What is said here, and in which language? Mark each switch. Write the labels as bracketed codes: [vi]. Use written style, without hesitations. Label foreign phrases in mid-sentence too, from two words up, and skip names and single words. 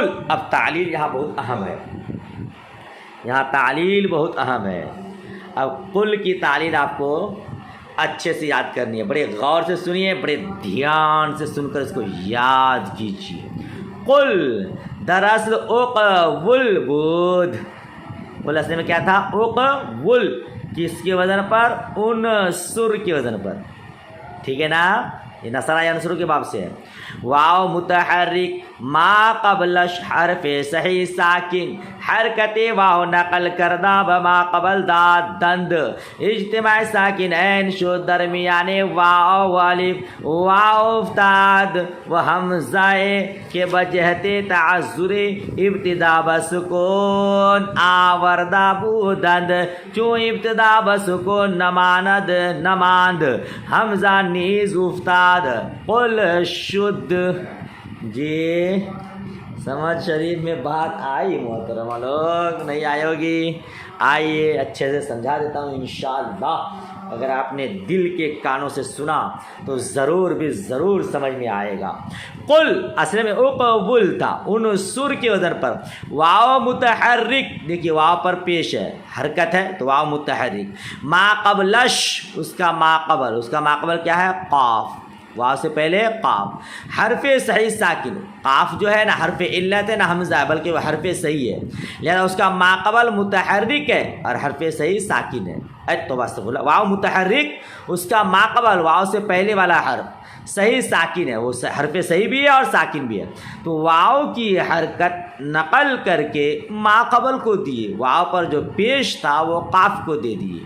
[ur] اب تعلیل یہاں بہت اہم ہے، یہاں تعلیل بہت اہم ہے. اب قل کی تعلیل آپ کو اچھے سے یاد کرنی ہے. بڑے غور سے سنیے، بڑے دھیان سے سن کر اس کو یاد کیجیے. [fa] قل دراصل اقول بود. [ur] قل اصل میں کیا تھا؟ اقول. کس کے وزن پر؟ عنصر کے وزن پر. ٹھیک ہے نا؟ یہ نصرہ یا عنصر کے باب سے ہے. [fa] واو متحرک ما قبلش حرف صحیح ساکن، حرکت واو نقل کردہ بما قبل داد دند، اجتماع ساکن این شد درمیان واو والف، واو افتاد و حمزہ کے بجہت تعذر ابتدا بسکون آوردہ بودند، چون ابتدا بسکون نماند نماند، حمزہ نیز افتاد. قل شد. [ur] جی سمجھ شریف میں بات آئی محترمہ لوگ؟ نہیں آئی ہوگی؟ آئیے اچھے سے سمجھا دیتا ہوں انشاءاللہ. اگر آپ نے دل کے کانوں سے سنا تو ضرور بھی ضرور سمجھ میں آئے گا. قل اصل میں اقول تھا، عنصر کے وزن پر. واو متحرک، دیکھیے واو پر پیش ہے، حرکت ہے تو واو متحرک. [fa] ما قبلش، [ur] اس کا ما قبل کیا ہے؟ قاف. واو سے پہلے قاف. حرف صحیح ساکن، قاف جو ہے نا حرف علت ہے نا حمزہ ہے، بلکہ وہ حرف صحیح ہے، لہذا اس کا ما قبل متحرک ہے اور حرف صحیح ساکن ہے. توبہ [ar] استغفر اللہ. [ur] واو متحرک، اس کا ما قبل واو سے پہلے والا حرف صحیح ساکن ہے، وہ حرف صحیح بھی ہے اور ساکن بھی ہے، تو واو کی حرکت نقل کر کے ما قبل کو دیے، واو پر جو پیش تھا وہ قاف کو دے دیے.